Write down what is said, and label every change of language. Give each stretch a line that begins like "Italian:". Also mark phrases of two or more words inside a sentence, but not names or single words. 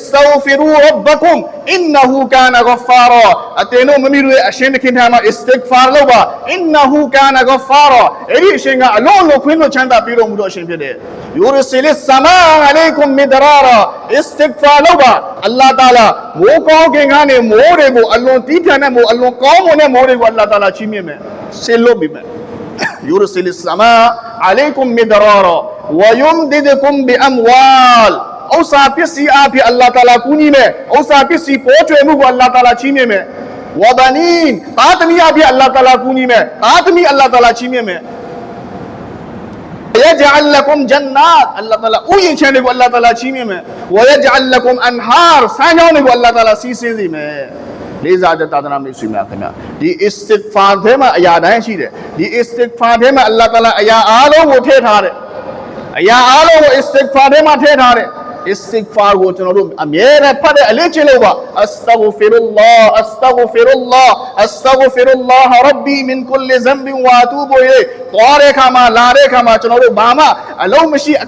Arabic: تغفروا ربكم إنه كان غفارا
Burmese: အတေနိုမမီတို့ရဲ့အရှင်သခင်ထံမှာအစ္စတစ်ဖာလုပ်ပါ
Arabic: إنه كان غفارا
Burmese: အဲ့ဒီအရှင်ကအလုံးလုံးခွင့်လို့ချမ်းသာပြီးတော်မူသောအရှင်ဖြစ်တယ်
Arabic: يرسل السماء عليكم مدرارا
Burmese: အစ္စတစ်ဖာလုပ်ပါအလ္လာဟ်တအာလာမိုးကောင်းကင်ကနေမိုးတွေကိုအလွန်တီးထန်တဲ့မိုးအလွန်ကောင်းမွန်တဲ့မိုးတွေကိုအလ္လာဟ်တအာလာချီးမြှင့်မယ်ဆေလွတ်ပြီးမယ်
Arabic: يرسل السماء عليكم مدرارا ويمددكم بأموال
Burmese: ဥစ္စာပစ္စည်းအဖြစ်အလ္လာဟ်တအာလာကူညီမယ်ဥစ္စာပစ္စည်းပေါ်ကျွယ်မှုကိုအလ္လာဟ်တအာလာချီးမြှင့်မယ်ဝဘနီန်သားသမီးအဖြစ်အလ္လာဟ်တအာလာကူညီမယ်သားသမီးအလ္လာဟ်တအာလာချီးမြှင့်မယ်
Arabic: يجعل لكم جنات
Burmese: အလ္လာဟ်တအာလာဥယျာဉ်ခြံတွေကိုအလ္လာဟ်တအာလာချီးမြှင့်မယ်
Arabic: ويجعل لكم أنهار
Burmese: ဆန်းကြောင်းတွေကိုအလ္လာဟ်တအာလာစီးဆင်းစေမယ်လေးစားတဲ့သာသနာ့မိတ်ဆွေများခင်ဗျာဒီ အစ္စတစ်ဖာထဲမှာအရာတိုင်းရှိတယ်ဒီအစ္စတစ်ဖာထဲမှာအလ္လာဟ်တအာလာအရာအားလုံးကိုထည့်ထားတယ်အရာအားလုံးကိုအစ္စတစ်ဖာထဲမှာထည့်ထားတယ်အစ္စတစ်ဖာကိုကျွန်တော်တို့အမြဲတမ်းဖတ်တဲ့အလေးကျင့်လို့ပါ
Arabic: أستغفر الله أستغفر الله أستغفر الله ربي من كل ذنب وأتوب إليه
Burmese: သွားတဲ့ခါမှာလာတဲ့ခါမှာကျွန်တော်တို့ဘာမှအလုံးမရှိအက